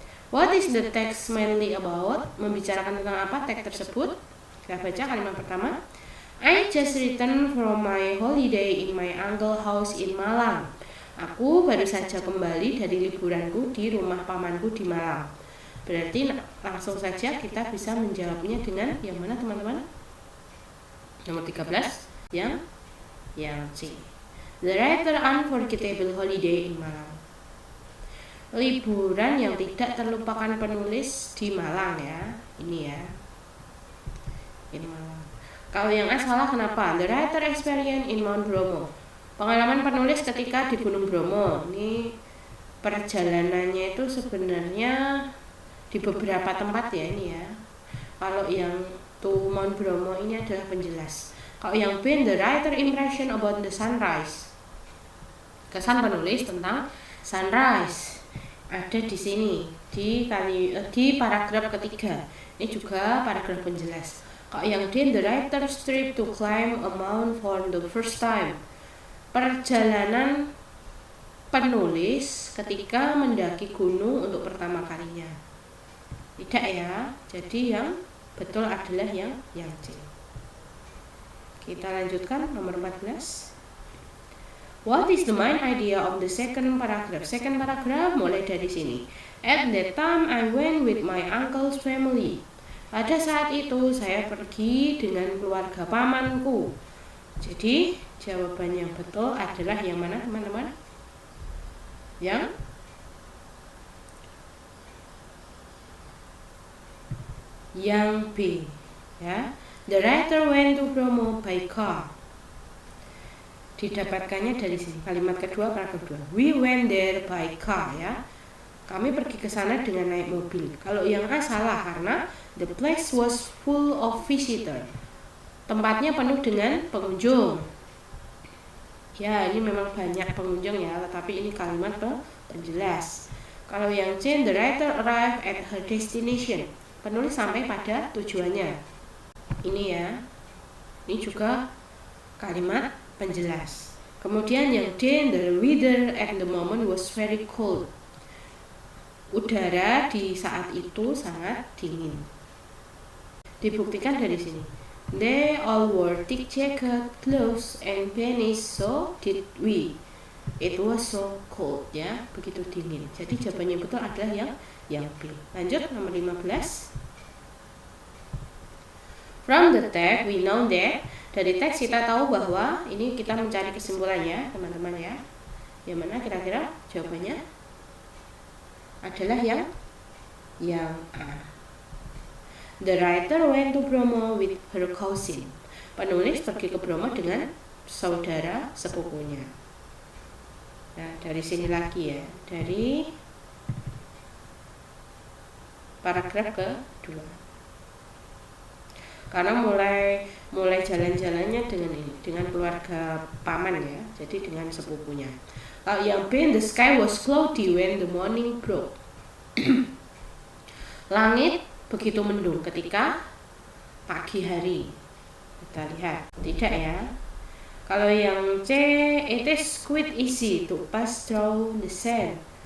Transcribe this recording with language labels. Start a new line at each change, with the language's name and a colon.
English: What is the text mainly about?
Indonesian: Membicarakan tentang apa teks tersebut? Kita baca kalimat pertama.
English: I just returned from my holiday in my uncle house in Malang.
Indonesian: Aku baru saja kembali dari liburanku di rumah pamanku di Malang. Berarti langsung saja kita bisa menjawabnya dengan yang mana teman-teman? Nomor 13 yang C.
English: The rather unforgettable holiday in Malang.
Indonesian: Liburan yang tidak terlupakan penulis di Malang ya. Ini ya. Ini Malang. Kalau yang A salah kenapa?
English: The writer experience in Mount Bromo.
Indonesian: Pengalaman penulis ketika di Gunung Bromo. Ini perjalanannya itu sebenarnya di beberapa tempat ya ini ya. Kalau yang Mount Bromo ini adalah penjelas. Kalau yang B,
English: the writer impression about the sunrise.
Indonesian: Kesan penulis tentang sunrise. Ada di sini di paragraf ketiga. Ini juga paragraf penjelas. Kalau yang D,
English: the writer's trip to climb a mount for the first time.
Indonesian: Perjalanan penulis ketika mendaki gunung untuk pertama kalinya. Tidak ya. Jadi yang betul adalah yang C. Kita lanjutkan nomor 14.
English: What is the main idea of the second paragraph? Second paragraph
Indonesian: mulai dari sini.
English: At that time I went with my uncle's family.
Indonesian: Pada saat itu saya pergi dengan keluarga pamanku. Jadi jawaban yang betul adalah yang mana teman-teman? Yang Yang B, ya.
English: The writer went to Bromo by car.
Indonesian: Didapatkannya dari sini. Kalimat kedua, paragraf kedua.
English: We went there by car,
Indonesian: ya. Kami pergi ke sana dengan naik mobil. Kalau yang A salah karena
English: the place was full of visitor.
Indonesian: Tempatnya penuh dengan pengunjung. Ya, ini memang banyak pengunjung ya, tetapi ini kalimat penjelas. Kalau yang C,
English: the writer arrived at her destination.
Indonesian: Penulis sampai pada tujuannya. Ini ya. Ini juga kalimat penjelas. Kemudian yang D,
English: the weather at the moment was very cold.
Indonesian: Udara di saat itu sangat dingin. Dibuktikan dari sini.
English: They all wore thick jacket, gloves, and panties, so did we. It was so cold, ya,
Indonesian: begitu dingin. Jadi jawabannya betul adalah yang B. Lanjut nomor 15. From the text we know that. Dari teks kita tahu bahwa ini kita mencari kesimpulannya, teman-teman ya. Yang mana kira-kira jawabannya adalah yang A.
English: The writer went to Bromo with her cousin.
Indonesian: Penulis pergi ke Bromo dengan saudara sepupunya. Nah, dari sini lagi ya, dari paragraf kedua. Karena mulai jalan-jalannya dengan ini, dengan keluarga paman ya, jadi dengan sepupunya. Yang B,
English: the sky was cloudy when the morning broke.
Indonesian: Langit begitu mendung ketika pagi hari. Kita lihat, tidak ya. Kalau yang C,
English: it is quite easy to pass through the sand.